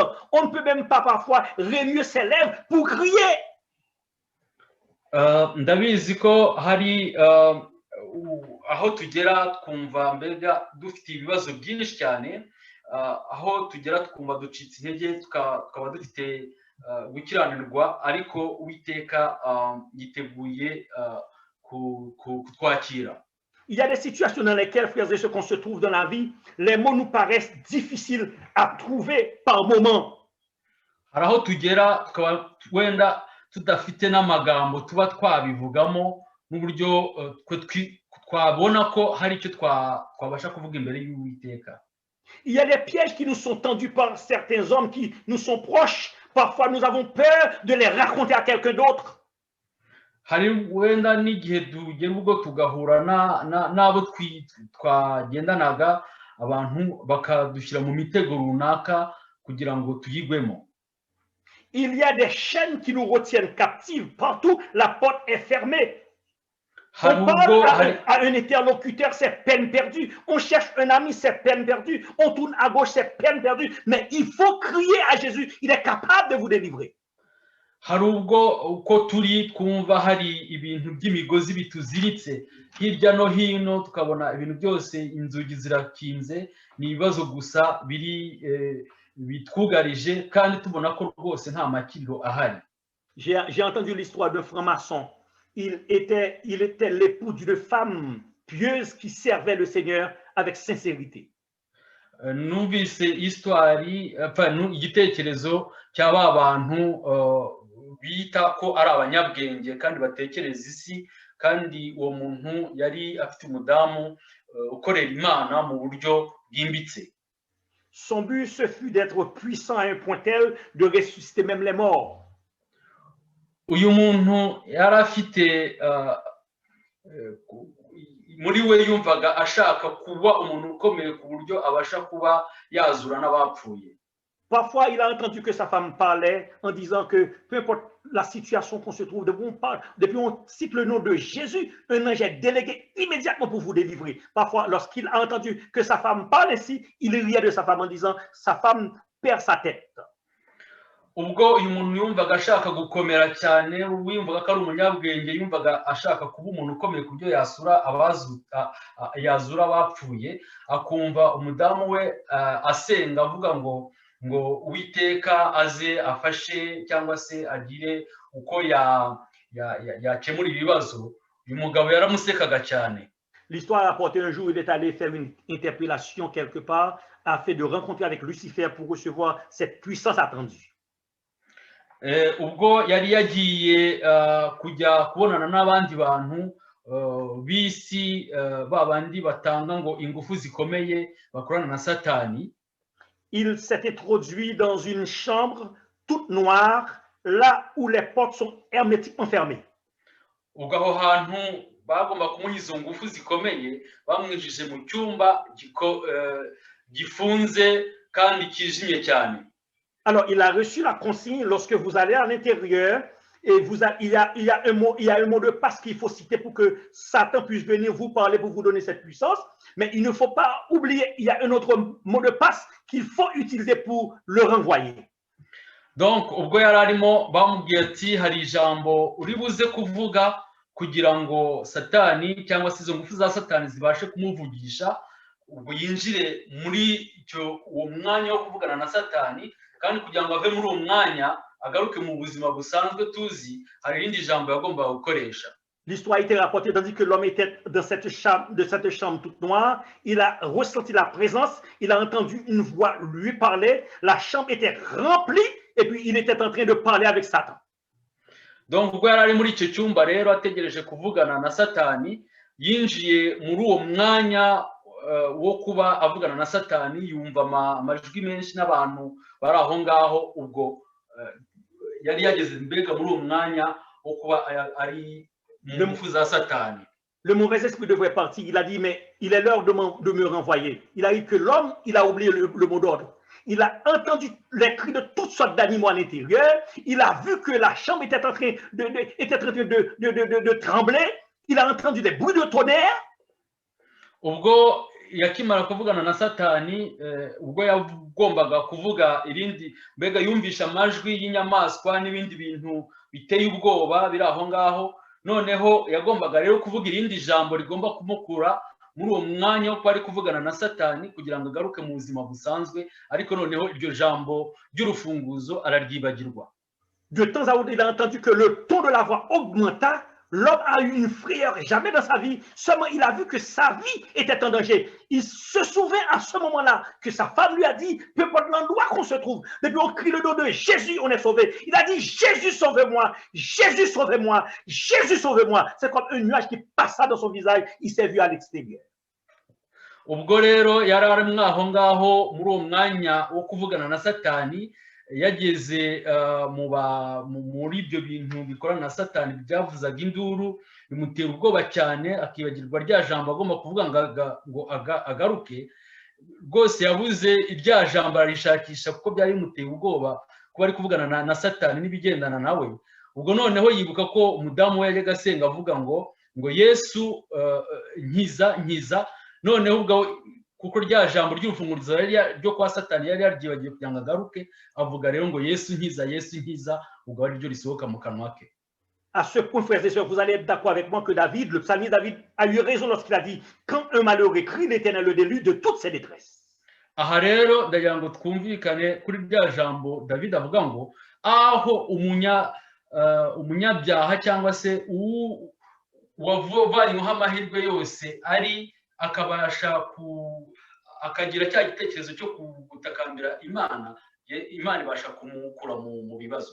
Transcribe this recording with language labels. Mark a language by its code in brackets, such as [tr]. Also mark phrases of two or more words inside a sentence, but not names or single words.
[fr] On ne peut même pas parfois remuer ses lèvres pour crier. [rw] Ndabizi ko hari aho tugera twumva mbega dufite ibibazo byinshi cyane, aho tugera twumva ducitse intege tukaba dufite gukiranirwa, ariko Uwiteka yiteguye kutwakira. [fr] Il y a des situations dans lesquelles, frères et sœurs, qu'on se trouve dans la vie, les mots nous paraissent difficiles à trouver par moment. [rw] Hari aho tugera tukaba wenda tudafite n'amagambo tuba twabivugamo n'uburyo twabona ko hari icyo twabasha kuvuga imbere y'Uwiteka. [fr] Il y a des pièges qui nous sont tendus par certains hommes qui nous sont proches. Parfois, nous avons peur de les raconter à quelqu'un d'autre. [rw] Hari wenda n'igihe tugera ubwo tugahura n'abo twagendanaga, abantu bakadushyira mu mitego runaka kugira ngo tuyigwemo. [fr] Il y a des chaînes qui nous retiennent captifs. Partout, la porte est fermée. On parle à un interlocuteur, c'est peine perdue. On cherche un ami, c'est peine perdue. On tourne à gauche, c'est peine perdue. Mais il faut crier à Jésus. Il est capable de vous délivrer. [rw] Hari ubwo uko turi twumva hari ibintu by'imigozi bituziritse hirya no hino, tukabona ibintu byose inzugi zirakinze, ni ibibazo gusa biri bitwugarije kandi tubona ko rwose nta makiriro ahari. [fr] J'ai entendu l'histoire d'un franc-maçon. Il était l'époux d'une femme pieuse qui servait le Seigneur avec sincérité. [rw] Numvise igitekerezo cy'aba bantu bita ko ari abanyabwenge kandi batekereza isi, kandi uwo muntu yari afite umudamu ukorera Imana mu buryo bwimbitse. [fr] Son but, ce fut d'être puissant à un point tel de ressusciter même les morts. [rw] Uyu muntu yari afite muri we yumvaga ashaka kuba umuntu ukomeye ku buryo abasha kuba yazura n'abapfuye. [fr] Parfois, il a entendu que sa femme parlait en disant que peu importe la situation qu'on se trouve, depuis on cite le nom de Jésus, un ange est délégué immédiatement pour vous délivrer. Parfois, lorsqu'il a entendu que sa femme parle ainsi, il riait de sa femme en disant sa femme perd sa tête. [rw] Ubwo uyu muntu yumvaga ashaka gukomera cyane, wiyumvaga ko ari umunyabwenge, yumvaga ashaka kuba umuntu ukomeye ku byo yazura abapfuye, akumva umudamu we asenga avuga ngo Uwiteka aze afashe cyangwa se agire uko yakemura ibibazo. Uyu mugabo yaramusekaga cyane. [fr] L'histoire a rapporté un jour, il est allé faire une interpellation quelque part afin de rencontrer avec Lucifer pour recevoir cette puissance attendue. [rw] Ubwo yari yagiye kujya kubonana n'abandi bantu b'isi, babandi batanga ngo ingufu zikomeye bakorana na Satani. [fr] Il s'est introduit dans une chambre toute noire, là où les portes sont hermétiquement fermées. [rw] Ubwo aho hantu bagomba kumuha izo ngufu zikomeye, bamwijije mu cyumba gifunze kandi kijimye cyane. [fr] Alors, il a reçu la consigne lorsque vous allez à l'intérieur et il y a un mot de passe qu'il faut citer pour que Satan puisse venir vous parler pour vous donner cette puissance. Mais il ne faut pas oublier, il y a un autre mot de passe qu'il faut utiliser pour le renvoyer. Donc, [rw] ubwo yari arimo bamubwiye ati hari ijambo uri buze kuvuga kugira ngo Satani cyangwa se izo ngufu za Satani zibashe kumuvugisha, ubwo yinjire muri uwo mwanya wo kuvugana na Satani, kandi kugira ngo ave muri uwo mwanya agaruke mu buzima busanzwe tuzi hari irindi jambo yagombaga gukoresha. [fr] L'histoire a été rapportée tandis que l'homme était dans cette chambre toute noire. Il a ressenti la présence, il a entendu une voix lui parler. La chambre était remplie et puis il était en train de parler avec Satan. [rw] Donc ubwo yari ari muri icyo cyumba rero ategereje kuvugana na Satani, yinjiye muri uwo mwanya wo kuba avugana na Satani, yumva amajwi menshi n'abantu bari aho ngaho. Ubwo yari yageze mbega muri uwo mwanya wo kuba ari mu mfu za Satani. [fr] Le mauvais esprit devrait partir. Il a dit, mais il est l'heure de me renvoyer. Il a eu que l'homme, il a oublié le mot d'ordre. Il a entendu les cris de toutes sortes d'animaux à l'intérieur. Il a vu que la chambre était en train de trembler. Il a entendu des bruits de tonnerre. [rw] Ubwo yakimara kuvugana na Satani, ubwo yagombaga kuvuga irindi, mbega yumvisha amajwi y'inyamaswa n'ibindi bintu biteye ubwoba biri aho ngaho. Noneho yagombaga rero kuvuga irindi jambo rigomba kumukura muri uwo mwanya wo kwari kuvugana na Satani kugira ngo agaruke mu buzima busanzwe, ariko noneho iryo jambo ry'urufunguzo araryibagirwa. [fr] De temps à autre, il a entendu que le ton de la voix augmenta. L'homme a eu une frayeur jamais dans sa vie. Seulement, il a vu que sa vie était en danger. Il se souvient à ce moment-là que sa femme lui a dit, peu importe l'endroit qu'on se trouve, depuis on crie le nom de Jésus, on est sauvé. Il a dit, Jésus, sauve-moi, Jésus, sauve-moi, Jésus, sauve-moi. C'est comme un nuage qui passa dans son visage. Il s'est vu à l'extérieur. [rw] Ubwo rero yari ari mwaho ngaho muri uwo mwanya wo kuvugana na Satani, yageze muri ibyo bintu bikorana na Satani byavuzaga induru, bimutera ubwoba cyane, akibagirwa rya jambo agomba kuvuga ngo agaruke. Rwose yabuze irya jambo arishakisha kuko byari bimuteye ubwoba kuba ari kuvugana na Satani n'ibigendana nawe. Ubwo noneho yibuka ko umudamu we yajyaga asenga avuga ngo Yesu nkiza. Noneho ubwo kuko rya jambo ry'urufungurizo ryo kwa Satani yari yaryibagiye kugira ngo agaruke, avuga rero ngo Yesu nkiza, ubwo ari ryo risohoka mu kanwa ke. [fr] À ce point, frères et sœurs, vous allez être d'accord avec moi que David, le psalmiste David, a eu raison lorsqu'il a dit « Quand un malheureux crie, l'Éternel le délivrent de toutes ses détresses. » [rw] Aha rero ndagira ngo twumvikane kuri rya jambo David avuga ngo aho umunyabyaha cyangwa se wavanyweho amahirwe yose ari akabasha akagira cya gitekerezo cyo gutakambira Imana, Imana ibasha kumukura mu bibazo.